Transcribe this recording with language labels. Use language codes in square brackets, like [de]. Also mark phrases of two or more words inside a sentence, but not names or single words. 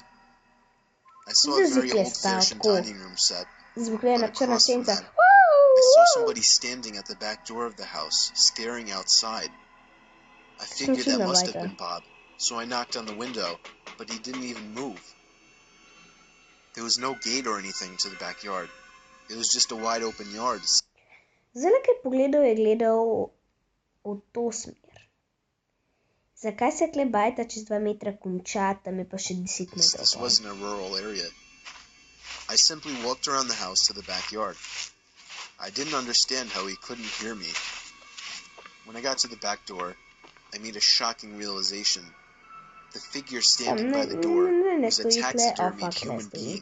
[en] I saw a very old-fashioned dining room set, but across from that, I saw somebody standing at the back door of the house, staring outside. I figured that must have been Bob, so I knocked on the window, but he didn't even move. There was no gate or anything to the backyard. It was just a wide-open yard. [sl] Zdaj, ki je pogledal, je gledal v to smer. Zakaj se tle bajta čez 2 metra konča, tam je pa še 10 metrov. [en] This wasn't a rural area. I simply walked around the house to the backyard. I didn't understand how he couldn't hear me. When I got to the back door, I made a shocking realization. The figure standing by the door was a taxidermied human being.